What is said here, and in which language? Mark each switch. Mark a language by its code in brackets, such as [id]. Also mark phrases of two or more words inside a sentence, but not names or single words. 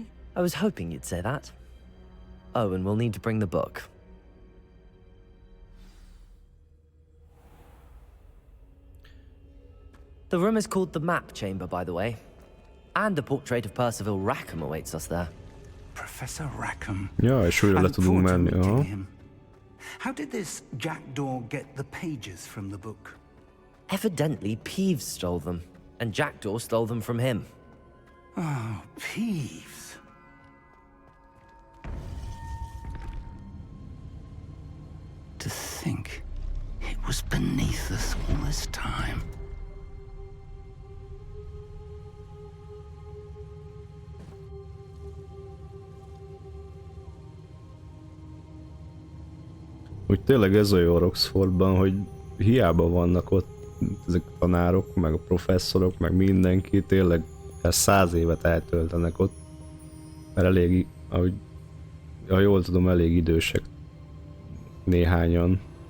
[en] I was hoping you'd say that. Oh, and we'll need to bring the book. The room is called the Map Chamber, by the way. And a portrait of Percival Rackham awaits us there. Professor Rackham. [hu] Ja, és újra le [en] I look [hu] tudunk [en] forward to [hu] menni. [en] meeting Aha. him. How did this jackdaw get the pages from the book? Evidently, Peeves stole them, and Jackdaw stole them from him. Oh, Peeves. To think it was beneath us all this time. [hu] Úgy tényleg ez a jó Oxfordban, hogy hiába vannak ott ezek a tanárok, meg a professzorok, meg mindenki, tényleg 100 évet eltöltenek ott, mert elég, ahogy, ha jól tudom, elég idősek néhányan.